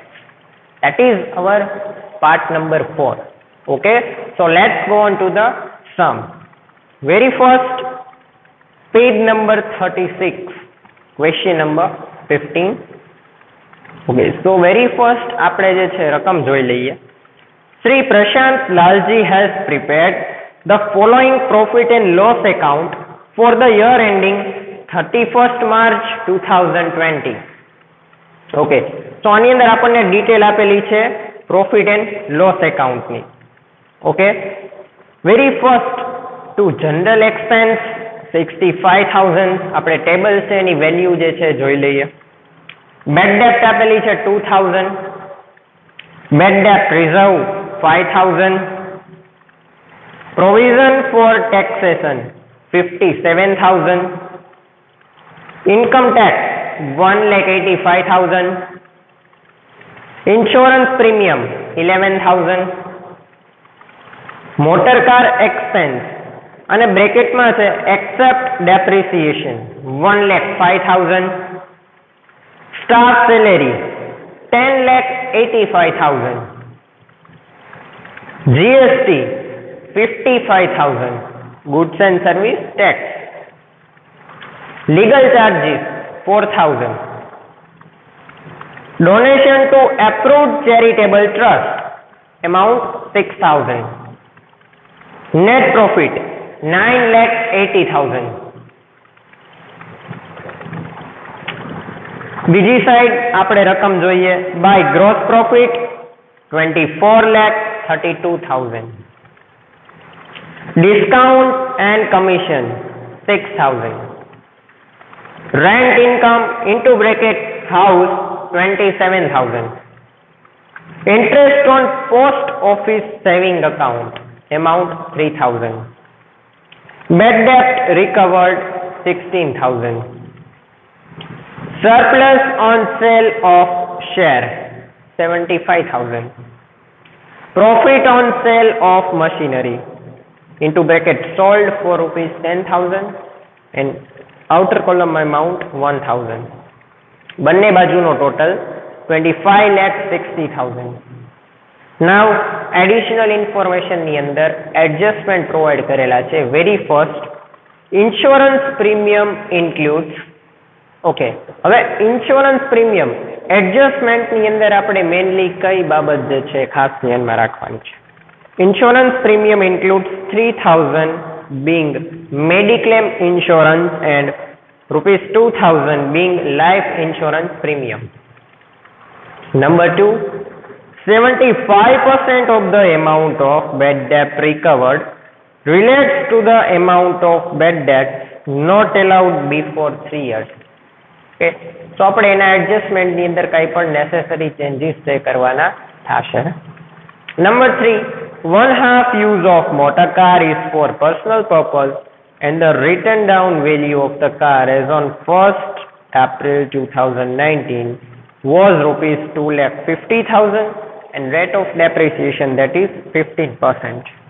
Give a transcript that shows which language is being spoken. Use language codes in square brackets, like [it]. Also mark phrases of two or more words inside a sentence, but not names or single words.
[en] That is our part number 4. Okay, so let's go on to the sum. Very first, page number 36, question number 15. Okay, so very first [gu] આપણે જે છે રકમ જોઈ લઈએ. [en] Sri Prashant Lalji has prepared the following profit and loss account for the year ending 31st March 2020. Okay, so [gu] આની અંદર આપણને ડિટેલ આપેલી છે [en] profit and loss accountની. okay, very first to general expense 65,000. [gu] આપણે ટેબલ છે એની વેલ્યુ જે છે જોઈ લઈએ. [en] bad debt [gu] આપેલી છે 2,000. [en] bad debt reserve 5,000. Provision for taxation 57,000. Income tax 1,85,000. Insurance premium 11,000. Motor car expense [gu] અને બ્રેકેટમાં છે [en] except depreciation 1,05,000. Staff salary 10,85,000. GST 55,000. Goods and service tax. Legal charges 4,000. Donation to approved charitable trust amount 6,000. Net profit 9,80,000. [gu] બીજી સાઈડ આપણે રકમ જોઈએ. [en] by gross profit 24,32,000. Discount and commission 6,000. Rent income into bracket house 27,000. Interest on post office saving account amount 3,000. Bad debt recovered 16,000. Surplus on sale of share 75,000. Profit on sale of machinery into bracket sold for rupees 10,000 and outer column amount 1,000. [gu] બંને બાજુનો ટોટલ 25,60,000. [en] Now additional information [gu] ની અંદર [en] adjustment provide [gu] કરેલા છે. [en] very first, insurance premium includes. [gu] ઓકે, હવે [en] insurance premium [gu] એડજસ્ટમેન્ટની અંદર આપણે મેઇનલી કઈ બાબત જે છે ખાસ ધ્યાનમાં રાખવાની છે. [en] Insurance premium includes 3,000 being Mediclaim insurance and rupees 2,000 being life insurance premium. Number 2, 75% of the amount of bad debt recovered relates to the amount of bad debt not allowed before 3 years. Okay, so [gu] આપણે એના એડજસ્ટમેન્ટની અંદર કંઈ પણ [en] necessary changes [gu] છે કરવાના થશે. [en] Number 3, 1/2 use of motor car is for personal purpose and the written down value of the car as on 1st April 2019 was rupees 2,50,000 and rate of depreciation that is 15%.